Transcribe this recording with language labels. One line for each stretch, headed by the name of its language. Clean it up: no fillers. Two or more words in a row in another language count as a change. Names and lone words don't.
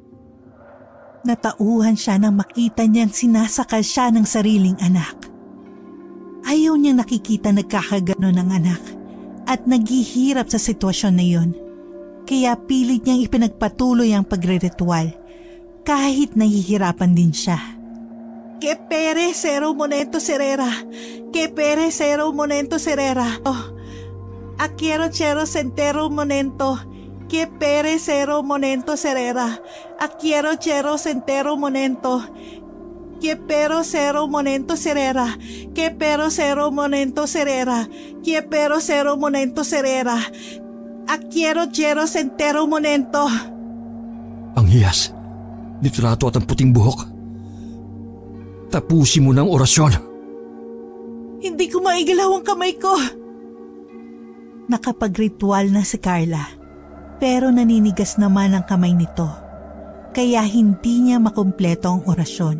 Filipino: Natauhan siya nang makita niyang sinasakal siya ng sariling anak. Ayaw niyang nakikita nagkakagano ng anak at naghihirap sa sitwasyon na yun. Kaya pilit niyang ipinagpatuloy ang pagre-ritual kahit nahihirapan din siya. Que pere cero monento serera, que pere cero monento serera. Oh, aquero chero centero monento, que pere cero monento serera, aquero chero centero monento, que pero cero monento serera, que pero cero monento serera, que pero cero monento serera, aquero chero centero monento. Ang hiyas, litrato at ang puting buhok. Tapusin mo ng orasyon. Hindi ko maigalaw ang kamay ko. Nakapag-ritual na si Carla, pero naninigas naman ang kamay nito, kaya hindi niya makumpleto ang orasyon.